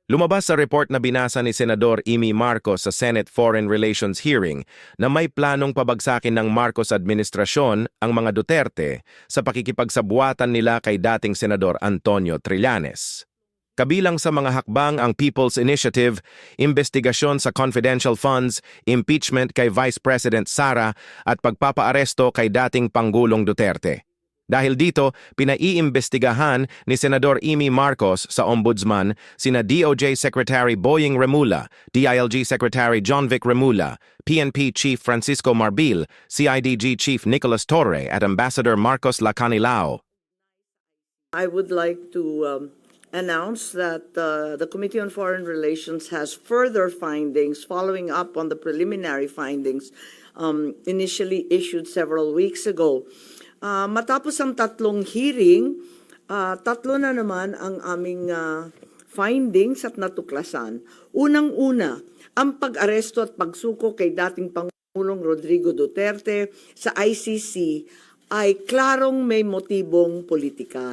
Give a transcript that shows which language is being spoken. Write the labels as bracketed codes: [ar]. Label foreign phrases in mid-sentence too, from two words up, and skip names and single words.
[tl] Lumabas sa report na binasa ni Senador Amy Marcos sa Senate Foreign Relations hearing na may planong pabagsakin ng Marcos administrasyon ang mga Duterte sa pakikipagsabuatan nila kay dating Senador Antonio Trillanes. Kabilang sa mga hakbang ang People's Initiative, investigasyon sa [en] confidential funds, [tl] impeachment kay Vice President Sara at pagpapaaresto kay dating Pangulong Duterte. Dahil dito, pinaiimbestigahan ni Senador Amy Marcos sa Ombudsman sina DOJ Secretary Boying Remula, DILG Secretary John Vic Remula, PNP Chief Francisco Marbil, CIDG Chief Nicolas Torre at Ambassador Marcos Lacanilao. [en] I would like to announce that the Committee on Foreign Relations has further findings following up on the preliminary findings initially issued several weeks ago. [tl] Matapos ang tatlong hearing, tatlo na naman ang aming findings at natuklasan. Unang-una, ang pag-aresto at pagsuko kay dating Pangulong Rodrigo Duterte sa ICC ay klarong may motibong politikal.